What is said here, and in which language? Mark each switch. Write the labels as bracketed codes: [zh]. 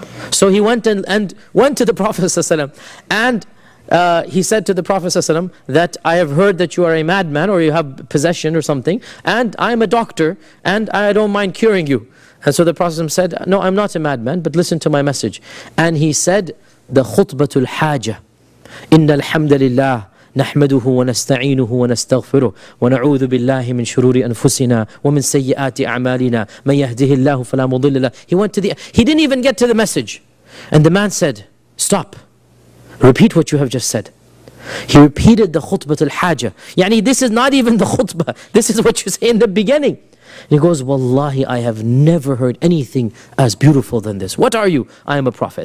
[en] So he went and went to the Prophet ﷺ, and he said to the Prophet ﷺ that I have heard that you are a madman, or you have possession or something, and I'm a doctor, and I don't mind curing you. And so the Prophet ﷺ said, no, I'm not a madman, but listen to my message. And he said the khutbatul haja, inna alhamdulillah. [ar] نحمده ونستعينه ونستغفره ونعوذ بالله من شرور أنفسنا ومن سيئات أعمالنا من يهده الله فلا مضل له. [en] He didn't even get to the message. And the man said, stop. Repeat what you have just said. He repeated the khutbah al-haja. يعني this is not even the khutbah. This is what you say in the beginning. And he goes, wallahi, I have never heard anything as beautiful than this. What are you? I am a prophet.